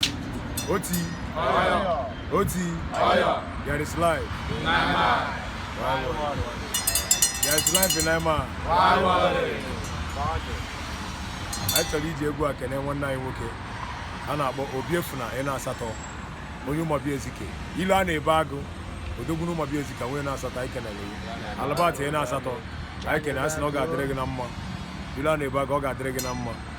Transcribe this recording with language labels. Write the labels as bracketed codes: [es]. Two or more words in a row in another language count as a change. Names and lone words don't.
[en] Oti. Fire. Oti. Fire. There is life. In Naima. Why worry? There is life in Naima. Why worry? [ig] Anyị chọrọ iji egwu a kene nwanne anyị nwoke. A na-akpọ Obiefuna ịnọ asatọ. Onye Ụmụobi Ezike. Ilu a na-ebe agụ. Odogwu n'Ụmụobi Ezike, onye ịnọ asatọ, anyị kenere ya. Alabat ịnọ asatọ. Anyị kene, anyị sị na ọ ga-adịrị gị na mma. Ilu a na-ebe agụ, ọ ga-adịrị gị na mma.